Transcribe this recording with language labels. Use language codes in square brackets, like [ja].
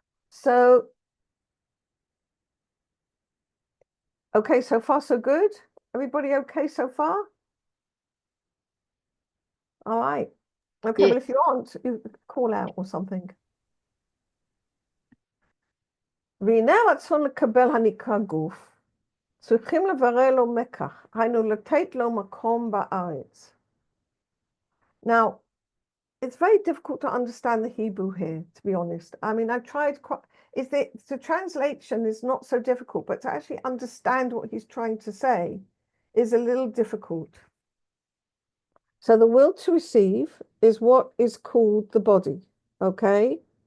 [en] So, okay, so far so good. Everybody okay so far? All right. Okay, well, if you want, you call out or something. [he] והנה הרצון לקבל הנקרא גוף, צריכים לברר לו מקח, היינו לתת לו מקום בארץ. [en] Now, it's very difficult to understand the Hebrew here, to be honest. I mean, I've tried the translation is not so difficult, but to actually understand what he's trying to say is a little difficult. So the will to receive is what is called the body, okay?